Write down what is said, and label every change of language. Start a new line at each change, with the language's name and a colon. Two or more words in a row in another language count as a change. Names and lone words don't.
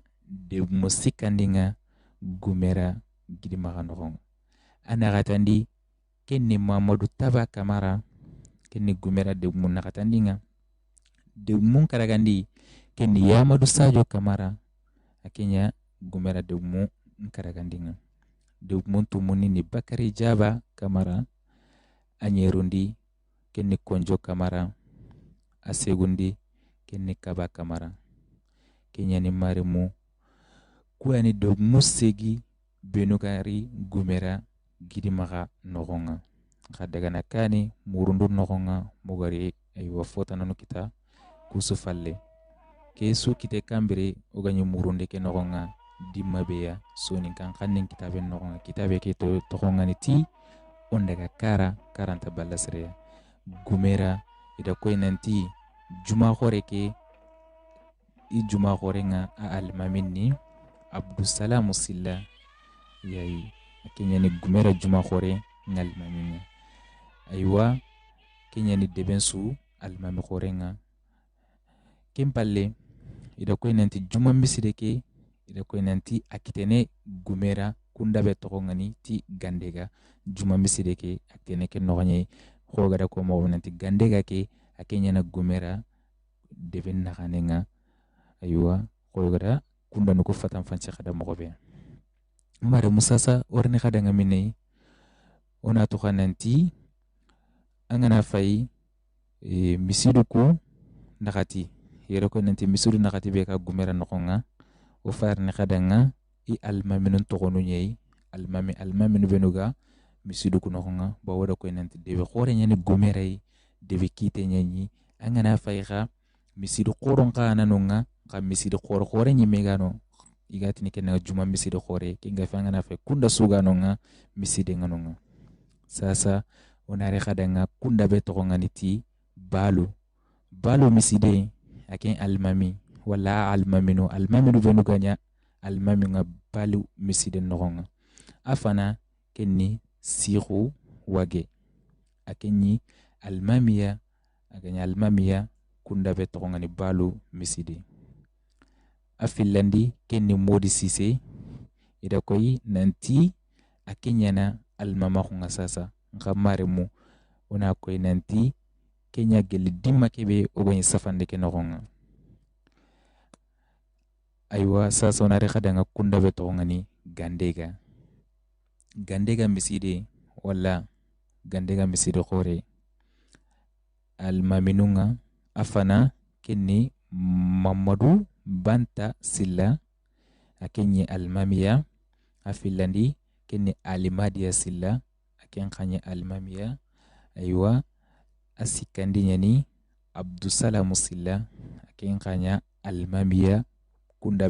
Soninke: degumu sikandinga gumera gidimaga nogonga anagatandi kenni Mamadou Taba Kamara kenni gumera degumu nagatandinga degumu karagandi kenni Yamadou Sadio Kamara akenya gumera degumu karagandinga degumu tumuni ni Bakari Jaba Kamara anyerundi kenni Konjo Kamara asegundi kenni Kaba Kamara kenya ni marimu kuani degumu segi benugari gumera gidimaga nogonga khadaga nakani murundu nogonga mugari aywa fota nanu kita kusu falle kesu kite kambire oganyi murunde ke nogonga dimabeya soni kan khanin kitabe nogonga kitabe ke to togonga ni ti ondaga kara karanta ballasre gumera ida koy nanti juma khore ke I juma khore nga a almaminni Abdussalam Silla yayi kenya ni gumera juma khore ngal maminya aywa kenya ni debensu almami khore nga kimpalle ida koy nanti juma miside ke ida koy nanti akitene gumera kunda be tokongani ti gandega juma miside ke akitene ke noganye khogada ko mo nanti gandega ke akenya na gumera deben naganenga aywa khogada kunda nuko fatan fanci khada mogobe mare musasa orni khadanga minne ona to khananti angana fay misidu ko nakati yero ko nanti misidu nakati be ka gumera nokonga o farni khadanga I almaminun to gonu nyei almaminu benuga misidu ko nokonga ba wada ko nanti debe khore nyani gumera yi debe kite nyanyi angana fay kha misidu khoron kana nonga ka misidu khore nyi megano igati ni kenna juma miside khore kinga fanga na fe kunda sugano nga miside nganonga sasa onare khadanga kunda be to ngani ti balu miside aken almami wala almaminu benu ganya almami nga balu miside nogonga afana kenni sihu wage akenni almamiya aganya almamiya kunda be to ngani balu miside afillandi kenni Modi Sise ida koy nanti akenyana almama khunga sasa nkamaremu ona koy nanti kenya gel dimma kebe ogoy safande ke nogonga aywa sasa ona re khadanga kunda be to ngani gandega miside wala gandega miside khore almaminunga afana kenni Mamadou Banta Silla akenye almamiya afilandi kenni Alimadia Silla aken khanye almamiya aywa asikandi nyani Abdussalam Silla aken khanya almamiya kunda